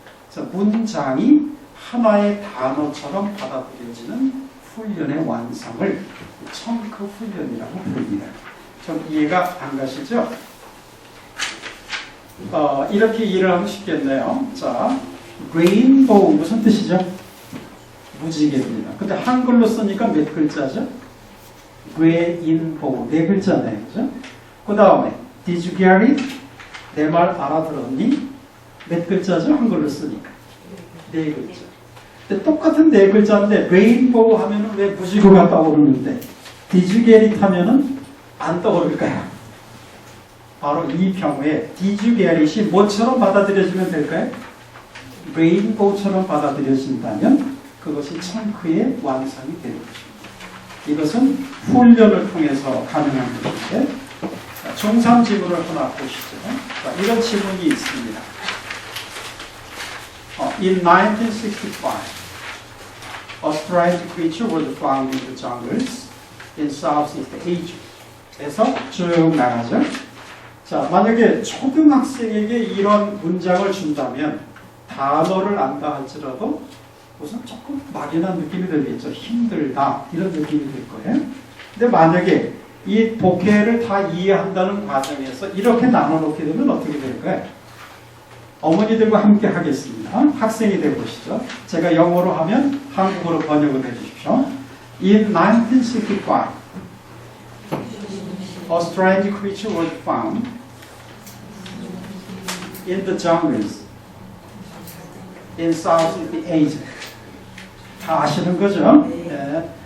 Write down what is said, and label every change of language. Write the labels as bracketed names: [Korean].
[Korean] 그래서 문장이 하나의 단어처럼 받아들여지는 훈련의 완성을 청크 훈련이라고 부릅니다. 좀 이해가 안 가시죠? 이렇게 이해를 하면 쉽겠네요. 자, 레인보우 무슨 뜻이죠? 무지개입니다. 근데 한글로 쓰니까 몇 글자죠? 레인보우 네 글자네요. 그죠? 그 다음에 [English] Did you get it? [Korean] 내 말 알아들었니? 몇 글자죠? 한글로 쓰니까 네 글자. 근데 똑같은 네 글자인데 레인보우 하면은 왜 무지개가 떠오르는데 [English] Did you get it [Korean] 하면은 안 떠오를까요? 바로 이 경우에 [English] Did you get it [Korean] 이 뭐처럼 받아들여지면 될까요? 레인보우처럼 받아들여진다면 그것이 청크의 완성이 되는 것입니다. 이것은 훈련을 통해서 가능한 것인데 중3 지문을 하나 보시죠. 이런 지문이 있습니다. [English] In 1965, a strange creature was found in the jungles in Southeast Asia. [Korean] 에서 쭉 나가죠. 자, 만약에 초등학생에게 이런 문장을 준다면 단어를 안다 할지라도 우선 조금 막연한 느낌이 들겠죠. 힘들다 이런 느낌이 들 거예요. 근데 만약에 이 독해를 다 이해한다는 과정에서 이렇게 나눠놓게 되면 어떻게 될까요? 어머니들과 함께 하겠습니다. 학생이 되보시죠. 제가 영어로 하면 한국어로 번역을 해주십시오. [English] In 1965, a strange creature was found in the jungles in Southeast Asia. [Korean] 다 아시는 거죠? 네.